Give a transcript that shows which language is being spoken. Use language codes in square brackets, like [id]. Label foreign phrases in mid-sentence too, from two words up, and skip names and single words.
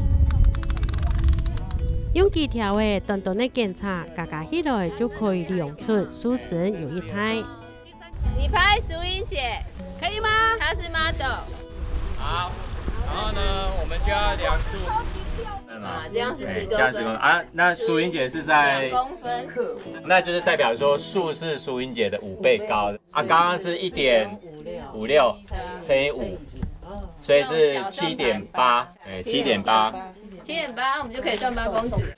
[zh] 用幾條嘅短短的檢查，加起來就可以量出樹身有1台。你拍淑英姐可以嗎？她是 model。好，然後呢，我們就要量樹。這樣是10公分。這樣10 公分啊，那淑英姐是在 2公分，那就是代表說樹是淑英姐的5倍高啊。剛剛是1.56乘以5，所以是7.8，哎，7.8。 7.8，我們就可以算8公尺。